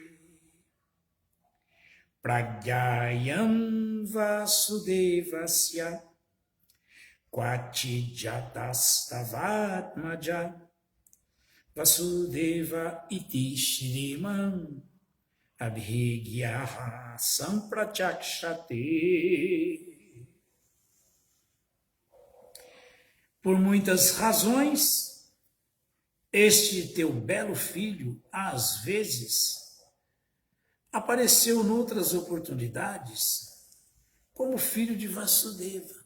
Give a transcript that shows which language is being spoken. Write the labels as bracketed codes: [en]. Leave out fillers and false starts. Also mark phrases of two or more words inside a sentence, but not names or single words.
[sa] Pragyayam Vasudevasya Kwati Jatastavatmaja Vasudeva iti Shriman Abhigyaha Sampratchakshate. [pt] Por muitas razões, este teu belo filho, às vezes, apareceu noutras oportunidades como filho de Vasudeva.